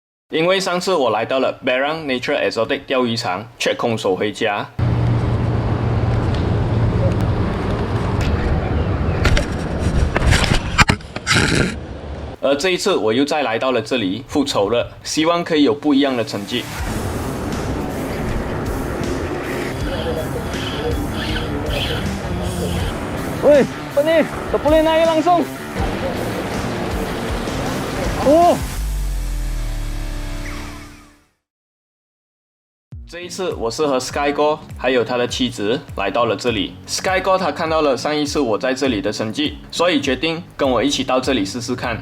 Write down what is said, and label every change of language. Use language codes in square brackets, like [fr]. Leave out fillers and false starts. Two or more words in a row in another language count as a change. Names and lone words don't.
[zh] 因为上次我来到了 Berang Nature Exotic 钓鱼场，却空手回家。而这一次我又再来到了这里复仇了，希望可以有不一样的成绩。 [ms] Woi, apa ni? Tak boleh naik langsung. Oh. [zh] 这一次我是和 Sky 哥还有他的妻子来到了这里。Sky 哥他看到了上一次我在这里的成绩，所以决定跟我一起到这里试试看。